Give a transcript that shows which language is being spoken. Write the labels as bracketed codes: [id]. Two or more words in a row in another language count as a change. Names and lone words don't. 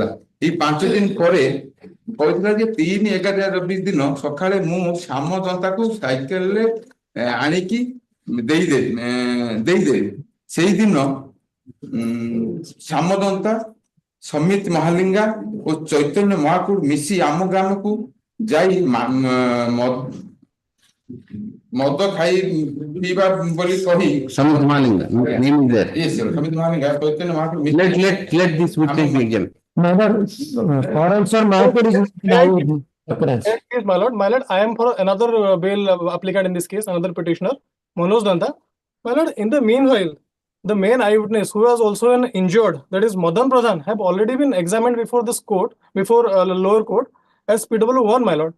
[or] ଏଇ 5 ଦିନ ପରେ କହିଥିଲା ଯେ 3/11/2024 ଦିନ ସକାଳେ ମୁଁ ଶ୍ୟାମ ଦନ୍ତାକୁ ସାଇକେଲରେ ଆଣିକି ଦେଇଦେବି। ସେଇଦିନ ଶ୍ୟାମ ଦନ୍ତା ସମିତ ମହାଲିଙ୍ଗା ଓ ଚୈତନ୍ୟ ମହାକୁଡ ମିଶି ଆମ ଗ୍ରାମକୁ ଯାଇ ମଦ ଖାଇ ପିଇବା ବୋଲି କହି [en] Samit Malinga, name is there. yes sir ସମିତ ମହାଲିଙ୍ଗା ଚୈତନ୍ୟ ମହାପ୍ରଭୁ Let this witness be examined. Neither, Coram sir, Mahathir is now occurrence. Yes, my lord, I am for another bail applicant in this case, another petitioner, Manoj Danta. My lord, in the meanwhile, the main eyewitness who was also an injured, that is Madan Pradhan, have already been examined before this court, before lower court as PW1, my lord.